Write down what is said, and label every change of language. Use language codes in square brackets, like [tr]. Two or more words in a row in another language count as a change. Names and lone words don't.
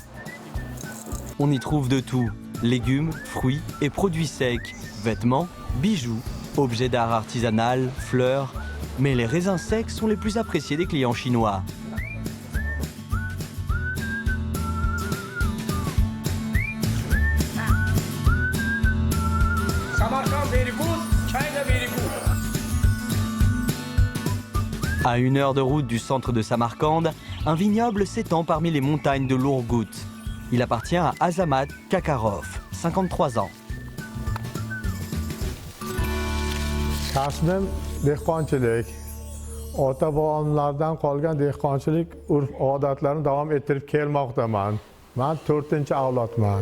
[fr] On y trouve de tout, légumes, fruits et produits secs, vêtements, bijoux, objets d'art artisanal, fleurs, mais les raisins secs sont les plus appréciés des clients chinois. [en] Samarkand very good, China very good. [fr] À 1 heure de route du centre de Samarcande, un vignoble s'étend parmi les montagnes de l'Ourgout. Il appartient à Azamat Kakarov, 53 ans. [uz] Kasbim dehqonchilik. Ota bobomlardan qolgan dehqonchilik urf odatlarini davom ettirib kelmoqdaman. Men 4-avlodman.